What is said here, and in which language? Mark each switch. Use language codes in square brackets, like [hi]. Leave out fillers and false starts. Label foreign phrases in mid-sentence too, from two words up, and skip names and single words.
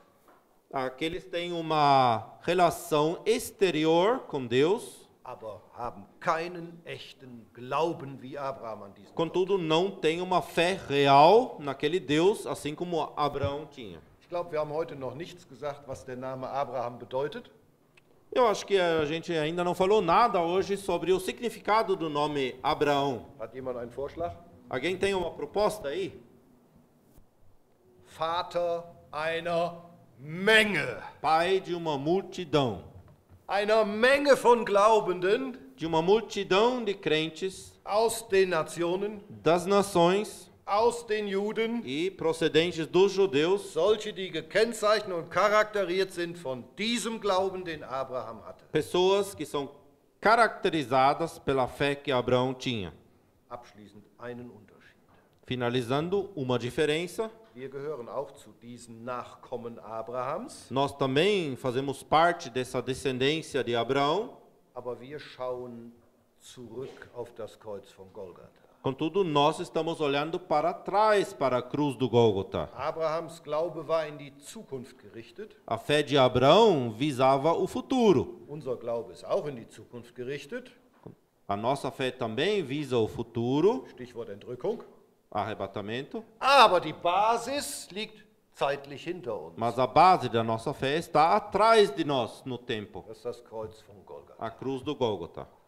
[pt] Aqueles têm uma relação exterior com Deus, [de] aber haben keinen echten Glauben wie Abraham an diesen Gott. [pt] contudo não têm uma fé real naquele Deus, assim como Abraão tinha. [de] Ich glaube, wir haben heute noch nichts gesagt, was der Name Abraham bedeutet. [pt] Eu acho que a gente ainda não falou nada hoje sobre o significado do nome Abraão. [de] Hat jemand einen Vorschlag? [pt] Alguém tem uma proposta aí? [de] Vater einer Menge. [pt] Pai de uma multidão. [de] Einer Menge von Glaubenden [pt] De uma multidão de crentes [de] aus den Nationen, [pt] das nações [de] aus den Juden, [pt] e procedentes dos judeus, [de] solche, die gekennzeichnet und charakteriert sind von diesem Glauben, den Abraham hatte. [pt] pessoas que são caracterizadas pela fé que Abraão tinha. [de] Abschließend einen Unterschied. [pt] Finalizando, uma diferença, [de] Wir gehören auch zu diesen Nachkommen Abrahams, [pt] nós também fazemos parte dessa descendência de Abraão, [de] aber wir schauen zurück auf das Kreuz von Golgatha. [pt] contudo nós estamos olhando para trás para a cruz do Gólgota. [de] Abrahams Glaube war in die Zukunft gerichtet. [pt] A fé de Abraão visava o futuro. [de] Unser Glaube ist auch in die Zukunft gerichtet. [pt] A nossa fé também visa o futuro, [de] Stichwort Entrückung. [pt] arrebatamento, [de] Aber die Basis liegt zeitlich hinter uns. [pt] mas a base da nossa fé está atrás de nós no tempo, [de] Das ist das Kreuz von Golgatha. [pt] a cruz do Gólgota.